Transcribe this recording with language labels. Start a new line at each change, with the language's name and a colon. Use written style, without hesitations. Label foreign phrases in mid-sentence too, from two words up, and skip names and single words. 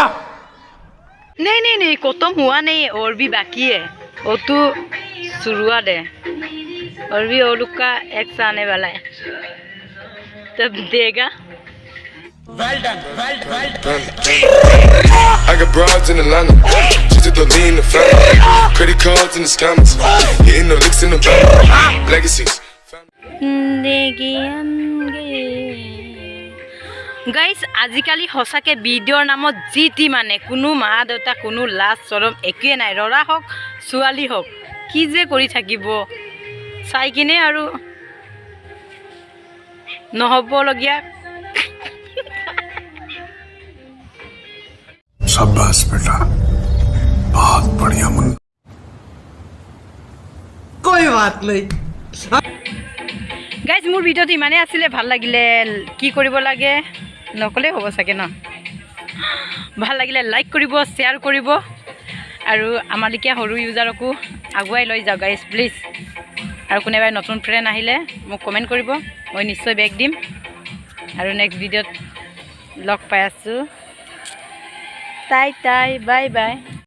Hindi: नहीं खत्म हुआ नहीं और भी बाकी है वो तो शुरुआत है और भी वो लोग का एक्स आने वाला है तब देगा
English: Well done. I got broads in Atlanta, just to throw me in the family. Credit cards and the scammers, hitting no licks in the bank. Legacies.
Assamese: গাইজ আজিকালি সঁচাকৈ ভিডিঅ'ৰ নামত যি টি মানে কোনো মা দেউতা কোনো লাজ চৰম একোৱে নাই ল'ৰা হওক ছোৱালী হওক কি যে কৰি থাকিব চাই কিনে আৰু নহ'বলগীয়া
Hindi: शाबाश बेटा बहुत बढ़िया मुन कोई बात नहीं
Assamese: গাইজ মোৰ ভিডিঅ'টো ইমানেই আছিলে ভাল লাগিলে কি কৰিব লাগে নকলে হ'ব চাগে ন ভাল লাগিলে লাইক কৰিব শ্বেয়াৰ কৰিব আৰু আমাৰ লেখীয়া সৰু ইউজাৰকো আগুৱাই লৈ যাওক
English: guys please
Assamese: আৰু কোনোবাই নতুন ফ্ৰেণ্ড আহিলে মোক কমেণ্ট কৰিব মই নিশ্চয় বেক দিম আৰু
English: next videoত
Assamese: লগ পাই আছোঁ টাই বাই